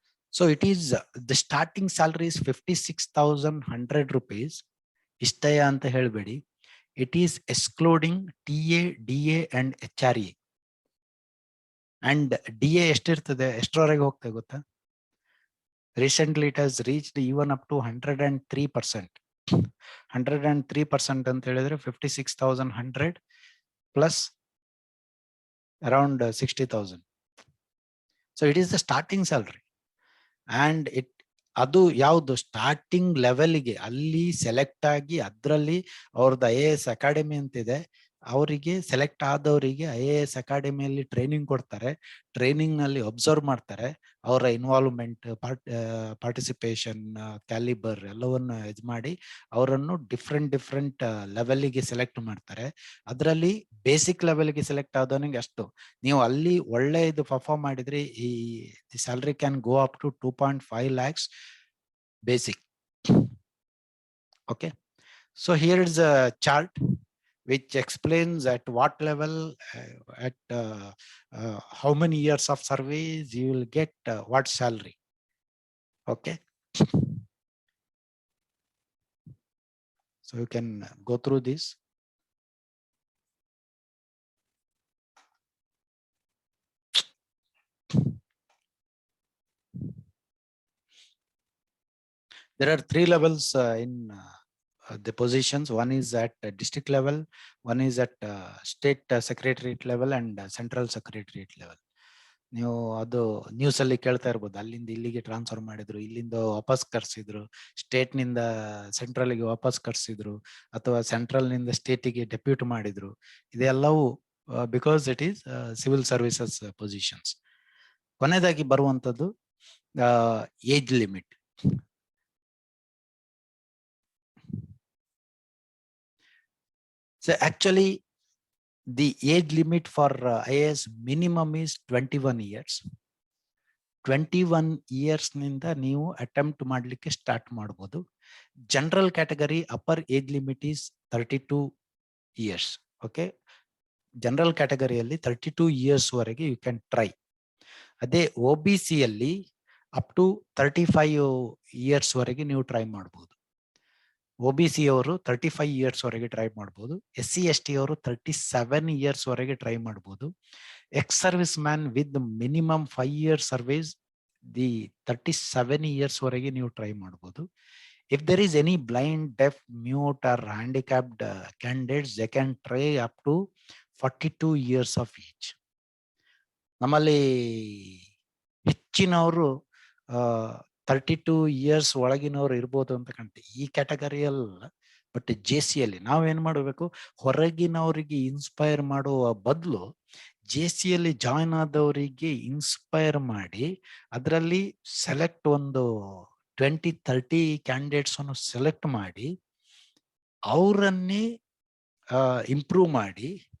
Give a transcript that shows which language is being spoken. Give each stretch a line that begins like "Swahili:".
English: So it is the starting salary is 56,100 rupees.
Kannada: ಇಷ್ಟಯ ಅಂತ ಹೇಳ್ಬೇಡಿ.
English: It is excluding TA, DA and HRA.
Kannada: And DA ಎಷ್ಟಿರ್ತದೆ, ಎಷ್ಟರವರೆಗೆ ಹೋಗ್ತದೆ ಗೊತ್ತಾ?
English: Recently it has reached even up to 103%.
Kannada: 103% ಅಂತ ಹೇಳಿದ್ರೆ 56,100 plus around 60,000.
English: So it is the starting salary.
Kannada: And ಅದು ಯಾವುದು starting ಲೆವೆಲ್ಗೆ ಅಲ್ಲಿ ಸೆಲೆಕ್ಟ್ ಆಗಿ ಅದರಲ್ಲಿ ಅವ್ರದ್ದು IAS ಅಕಾಡೆಮಿ ಅಂತಿದೆ, ಅವರಿಗೆ ಸೆಲೆಕ್ಟ್ ಆದವರಿಗೆ IAS ಅಕಾಡೆಮಿಯಲ್ಲಿ ಟ್ರೈನಿಂಗ್ ಕೊಡ್ತಾರೆ. ಟ್ರೈನಿಂಗ್ ನಲ್ಲಿ ಅಬ್ಸರ್ವ್ ಮಾಡ್ತಾರೆ. ಅವರ ಇನ್ವಾಲ್ವ್ಮೆಂಟ್, ಪಾರ್ಟಿಸಿಪೇಷನ್, ಕ್ಯಾಲಿಬರ್ ಎಲ್ಲವನ್ನು ಇದು ಮಾಡಿ ಅವರನ್ನು ಡಿಫ್ರೆಂಟ್ ಲೆವೆಲ್ಗೆ ಸೆಲೆಕ್ಟ್ ಮಾಡ್ತಾರೆ. ಅದರಲ್ಲಿ ಬೇಸಿಕ್ ಲೆವೆಲ್ಗೆ ಸೆಲೆಕ್ಟ್ ಆದವನಿಗೆ ಅಷ್ಟು. ನೀವು ಅಲ್ಲಿ ಒಳ್ಳೆ ಇದು ಪರ್ಫಾರ್ಮ್ ಮಾಡಿದ್ರೆ ಈ salary
English: Can go up to 2.5 lakhs basic. Okay, so here is a chart which explains at what level, at how many years of service you will get what salary. Okay, so you can go through this. There are 3 levels in the positions. One is at district level, one is at state secretariat level and central secretariat level.
Kannada: ನೀವು ಅದು news ಅಲ್ಲಿ ಕೇಳ್ತಾ ಇರ್ಬೋದು, ಅಲ್ಲಿಂದ ಇಲ್ಲಿಗೆ transfer ಮಾಡಿದ್ರು, ಇಲ್ಲಿಂದ ವಾಪಸ್ ಕರ್ಸಿದ್ರು, ಸ್ಟೇಟ್ ನಿಂದ ಸೆಂಟ್ರಲ್ ಗೆ ವಾಪಸ್ ಕರ್ಸಿದ್ರು, ಅಥವಾ ಸೆಂಟ್ರಲ್ ನಿಂದ ಸ್ಟೇಟಿಗೆ ಡೆಪ್ಯೂಟ್ ಮಾಡಿದ್ರು.
English: ಇದೆಲ್ಲವೂ because it is civil services positions.
Kannada: ಕೊನೆಯದಾಗಿ ಬರುವಂತದ್ದು age limit.
English: So actually the age limit for IAS minimum is 21 years.
Kannada: 21 years ನಿಂದ ನೀವು ಅಟೆಂಪ್ಟ್ ಮಾಡ್ಲಿಕ್ಕೆ ಸ್ಟಾರ್ಟ್ ಮಾಡಬಹುದು.
English: General category upper age limit is 32 years. Okay, general ಕ್ಯಾಟಗರಿಯಲ್ಲಿ 32 years ವರೆಗೆ you can try.
Kannada: ಅದೇ OBCಯಲ್ಲಿ up to 35 years ವರೆಗೆ ನೀವು try ಮಾಡಬಹುದು. OBC ಅವರು 35 ಇಯರ್ಸ್ ವರೆಗೆ ಟ್ರೈ ಮಾಡಬಹುದು. SC/ST ಅವರು 37 ಇಯರ್ಸ್ ವರೆಗೆ ಟ್ರೈ ಮಾಡಬಹುದು.
English: ex serviceman with minimum 5 years service, the 37 years
Kannada: ವರೆಗೆ ನೀವು ಟ್ರೈ ಮಾಡಬಹುದು.
English: If there is any blind, deaf, mute or handicapped candidates, they can try up to 42 years of age.
Kannada: ನಮ್ಮಲ್ಲಿ ಹೆಚ್ಚಿನವರು 32 years ಒಳಗಿನವರು ಇರ್ಬೋದು ಅಂತ ಕಾಣ್ತೀವಿ ಈ ಕ್ಯಾಟಗರಿಯಲ್ಲ. ಬಟ್ JCಯಲ್ಲಿ ನಾವೇನ್ ಮಾಡಬೇಕು, ಹೊರಗಿನವರಿಗೆ ಇನ್ಸ್ಪೈರ್ ಮಾಡುವ ಬದಲು JCಯಲ್ಲಿ ಜಾಯ್ನ್ ಆದವರಿಗೆ ಇನ್ಸ್ಪೈರ್ ಮಾಡಿ ಅದರಲ್ಲಿ ಸೆಲೆಕ್ಟ್ ಒಂದು 20-30 ಕ್ಯಾಂಡಿಡೇಟ್ಸ್ ಅನ್ನು ಸೆಲೆಕ್ಟ್ ಮಾಡಿ ಅವರನ್ನೇ ಇಂಪ್ರೂವ್ ಮಾಡಿ.